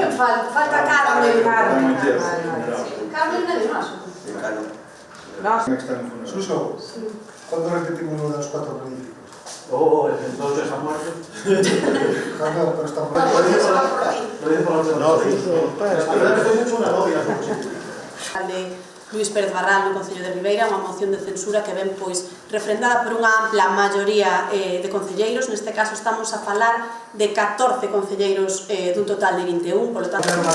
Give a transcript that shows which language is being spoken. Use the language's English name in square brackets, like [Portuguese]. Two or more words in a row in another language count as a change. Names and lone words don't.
[Spanish] ¿Quién falta? Falta Carmen. Carmen nadie más. Suso, ¿cuándo repetimos lo de los 4 políticos? Oh, entonces está muerto. Claro, pero está muerto. Lo dice por la otra. No, Suso, La verdad que estoy hecho una novia. [Galician] De Luís Pérez Barral no Concello de Ribeira, unha moción de censura que ven refrendada por unha ampla maioría de concelleiros. Neste caso estamos a falar de 14 concelleiros dun total de 21, polo tanto...